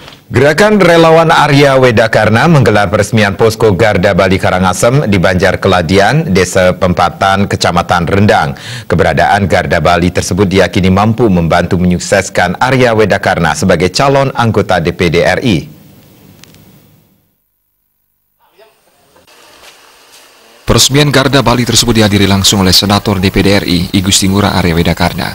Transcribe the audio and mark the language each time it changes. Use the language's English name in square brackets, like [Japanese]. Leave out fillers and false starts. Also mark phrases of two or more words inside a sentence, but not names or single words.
[Indonesian] Gerakan Relawan Arya Wedakarna menggelar peresmian Posko Garda Bali Karangasem di Banjar Keladian, Desa Pempatan, Kecamatan Rendang. Keberadaan Garda Bali tersebut diyakini mampu membantu menyukseskan Arya Wedakarna sebagai calon anggota DPD RI. Peresmian Garda Bali tersebut dihadiri langsung oleh Senator DPD RI, I Gusti Ngurah Arya Wedakarna.